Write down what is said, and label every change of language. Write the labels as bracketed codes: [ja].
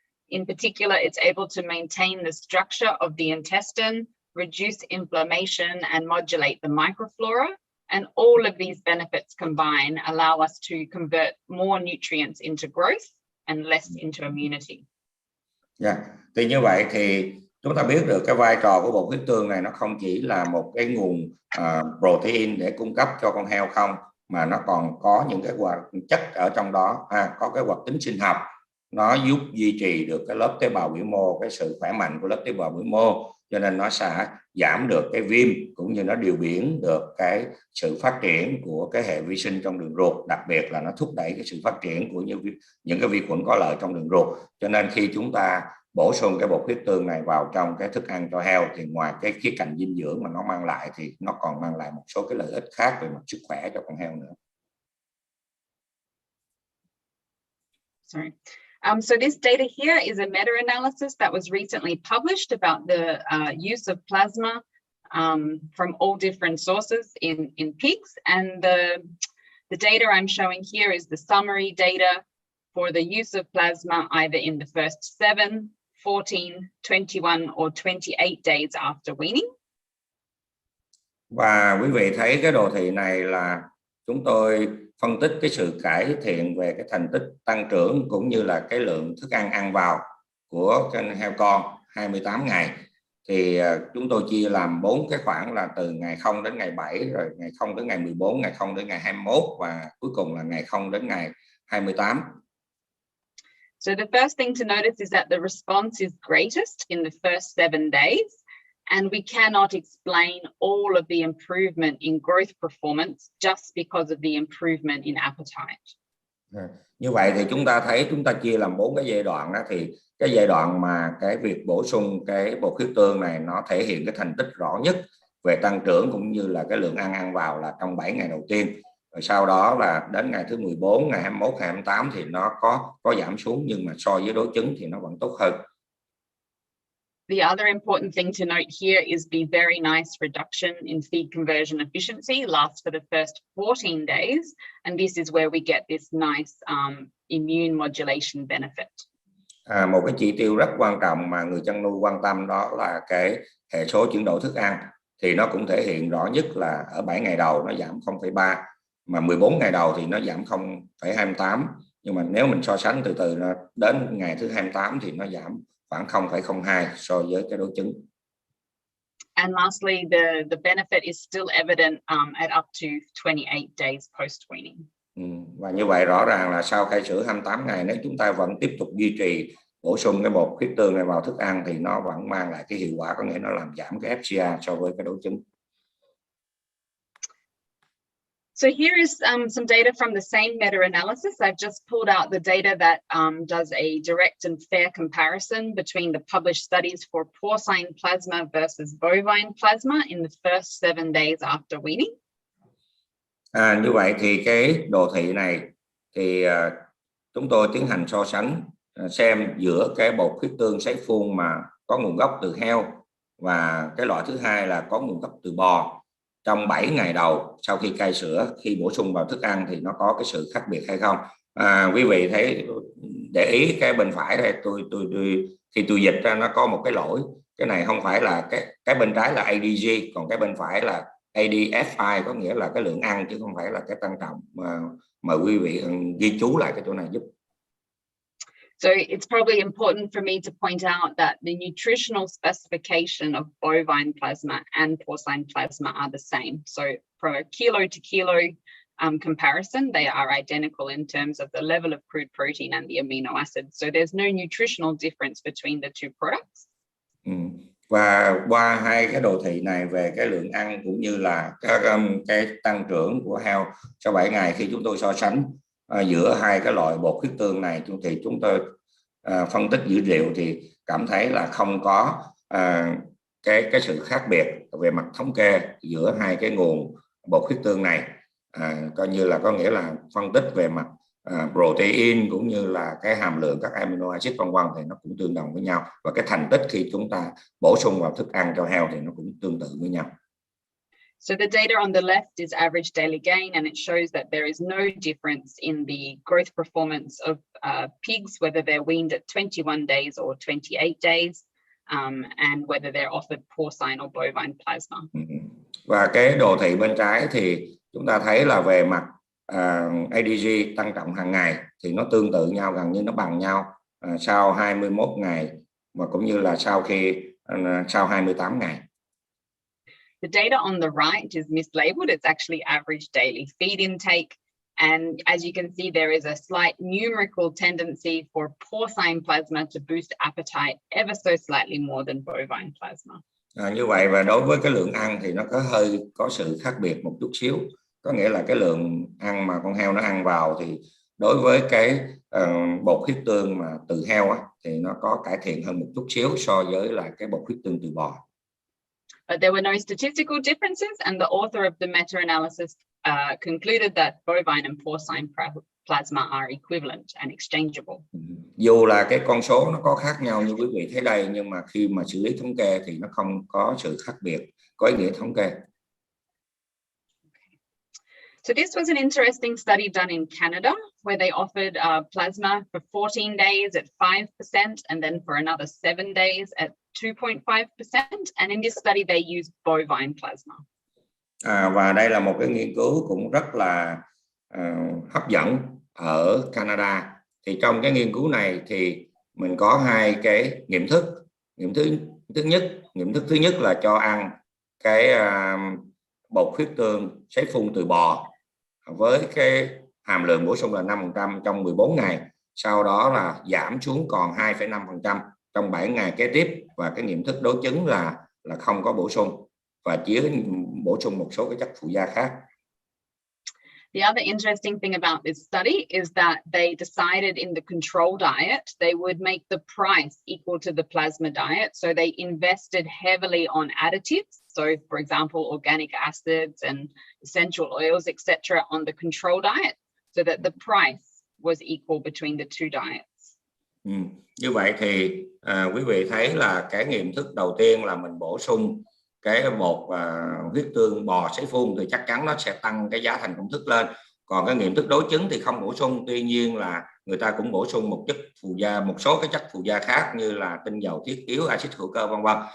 [en] In particular, it's able to maintain the structure of the intestine, reduce inflammation, and modulate the microflora. And all of these benefits combined allow us to convert more nutrients into growth and less into immunity. [vi] Thì như vậy thì Chúng ta biết được cái vai trò của bột huyết tương này nó không chỉ là một cái nguồn protein để cung cấp cho con heo không, mà nó còn có những cái hoạt chất ở trong đó, có cái hoạt tính sinh học, nó giúp duy trì được cái lớp tế bào biểu mô, cái sự khỏe mạnh của lớp tế bào biểu mô, cho nên nó sẽ giảm được cái viêm, cũng như nó điều biến được cái sự phát triển của cái hệ vi sinh trong đường ruột, đặc biệt là nó thúc đẩy cái sự phát triển của những cái vi khuẩn có lợi trong đường ruột. Cho nên khi chúng ta bổ sung cái bột huyết tương này vào trong cái thức ăn cho heo thì ngoài cái khía cạnh dinh dưỡng mà nó mang lại thì nó còn mang lại một số cái lợi ích khác về mặt sức khỏe cho con heo nữa. [en] Sorry. So this data here is a meta-analysis that was recently published about the use of plasma from all different sources in pigs. And the data I'm showing here is the summary data for the use of plasma either in the first 7, 14, 21 or 28 days after weaning. [vi] Và quý vị thấy cái đồ thị này là chúng tôi phân tích cái sự cải thiện về cái thành tích tăng trưởng cũng như là cái lượng thức ăn ăn vào của con heo con 28 ngày. Thì chúng tôi chia làm 4 cái khoảng là từ ngày 0 đến ngày 7, rồi ngày 0 đến ngày 14, ngày 0 đến ngày 21 và cuối cùng là ngày 0 đến ngày 28. [en] So the first thing to notice is that the response is greatest in the first 7 days. And we cannot explain all of the improvement in growth performance just because of the improvement in appetite. [vi] Như vậy thì chúng ta thấy chúng ta chia làm 4 cái giai đoạn đó, thì cái giai đoạn mà cái việc bổ sung cái bột huyết tương này nó thể hiện cái thành tích rõ nhất về tăng trưởng cũng như là cái lượng ăn vào là trong 7 ngày đầu tiên. Rồi sau đó là đến ngày thứ 14, ngày 21, ngày 28 thì nó có giảm xuống, nhưng mà so với đối chứng thì nó vẫn tốt hơn. [en] The other important thing to note here is the very nice reduction in feed conversion efficiency lasts for the first 14 days. And this is where we get this nice immune modulation benefit. [vi] Một cái chỉ tiêu rất quan trọng mà người chăn nuôi quan tâm đó là cái hệ số chuyển đổi thức ăn. Thì nó cũng thể hiện rõ nhất là ở 7 ngày đầu nó giảm 0,3, mà 14 ngày đầu thì nó giảm 0,28. Nhưng mà nếu mình so sánh từ từ đến ngày thứ 28 thì nó giảm khoảng 0,02 so với cái đối chứng. [en] And lastly, the benefit is still evident at up to 28 days post-weaning. [vi] Và như vậy rõ ràng là sau khai sữa 28 ngày nếu chúng ta vẫn tiếp tục duy trì bổ sung cái bột huyết tương này vào thức ăn thì nó vẫn mang lại cái hiệu quả, có nghĩa nó làm giảm cái FCA so với cái đối chứng. [en] So here is some data from the same meta-analysis. I've just pulled out the data that does a direct and fair comparison between the published studies for porcine plasma versus bovine plasma in the first 7 days after weaning. [vi] Như vậy thì cái đồ thị này thì chúng tôi tiến hành so sánh xem giữa cái bột huyết tương sấy phun mà có nguồn gốc từ heo và cái loại thứ hai là có nguồn gốc từ bò. Trong 7 ngày đầu sau khi cai sữa, khi bổ sung vào thức ăn thì nó có cái sự khác biệt hay không? Quý vị thấy để ý cái bên phải đây, khi tôi dịch ra nó có một cái lỗi. Cái này không phải là cái bên trái là ADG, còn cái bên phải là ADFI, có nghĩa là cái lượng ăn chứ không phải là cái tăng trọng. Mời quý vị ghi chú lại cái chỗ này giúp. [en] So it's probably important for me to point out that the nutritional specification of bovine plasma and porcine plasma are the same. So from a kilo to kilo comparison, they are identical in terms of the level of crude protein and the amino acids. So there's no nutritional difference between the two products. [vi] Và qua hai cái đồ thị này về cái lượng ăn cũng như là cái tăng trưởng của heo sau 7 ngày, khi chúng tôi so sánh giữa hai cái loại bột huyết tương này thì chúng tôi phân tích dữ liệu thì cảm thấy là không có cái sự khác biệt về mặt thống kê giữa hai cái nguồn bột huyết tương này, coi như là có nghĩa là phân tích về mặt protein cũng như là cái hàm lượng các amino acid vân vân thì nó cũng tương đồng với nhau, và cái thành tích khi chúng ta bổ sung vào thức ăn cho heo thì nó cũng tương tự với nhau. [en] So the data on the left is average daily gain, and it shows that there is no difference in the growth performance of pigs, whether they're weaned at 21 days or 28 days, and whether they're offered porcine or bovine plasma. [vi] Và cái đồ thị bên trái thì chúng ta thấy là về mặt ADG tăng trọng hàng ngày thì nó tương tự nhau, gần như nó bằng nhau sau 21 ngày, và cũng như là sau khi sau 28 ngày. [en] The data on the right is mislabeled. It's actually average daily feed intake. And as you can see, there is a slight numerical tendency for porcine plasma to boost appetite ever so slightly more than bovine plasma. [vi] Như vậy, và đối với cái lượng ăn thì nó có sự khác biệt một chút xíu. Có nghĩa là cái lượng ăn mà con heo nó ăn vào thì đối với cái bột huyết tương mà từ heo á, thì nó có cải thiện hơn một chút xíu so với là cái bột huyết tương từ bò. [en] But there were no statistical differences, and the author of the meta-analysis concluded that bovine and porcine plasma are equivalent and exchangeable. [vi] Dù là cái con số nó có khác nhau như quý vị thấy đây, nhưng mà khi mà xử lý thống kê thì nó không có sự khác biệt, có ý nghĩa thống kê. [en] So this was an interesting study done in Canada, where they offered plasma for 14 days at 5%, and then for another 7 days at 2.5%. And in this study, they used bovine plasma. [vi] Và đây là một cái nghiên cứu cũng rất là hấp dẫn ở Canada. Thì trong cái nghiên cứu này thì mình có hai cái nghiệm thức. Nghiệm thức thứ nhất là cho ăn cái bột huyết tương sấy phun từ bò với cái hàm lượng bổ sung là 5% trong 14 ngày. Sau đó là giảm xuống còn 2,5% trong 7 ngày kế tiếp, và cái nghiệm thức đối chứng là không có bổ sung và chỉ bổ sung một số cái chất phụ gia khác. [en] The other interesting thing about this study is that they decided in the control diet they would make the price equal to the plasma diet. So they invested heavily on additives. So, for example, organic acids and essential oils, etc., on the control diet, so that the price was equal between the two diets. [vi] Như vậy thì quý vị thấy là cái nghiệm thức đầu tiên là mình bổ sung cái bột huyết tương bò sấy phun thì chắc chắn nó sẽ tăng cái giá thành công thức lên. Còn cái nghiệm thức đối chứng thì không bổ sung, tuy nhiên là người ta cũng bổ sung một số cái chất phụ gia khác như là tinh dầu thiết yếu, axit hữu cơ vân vân.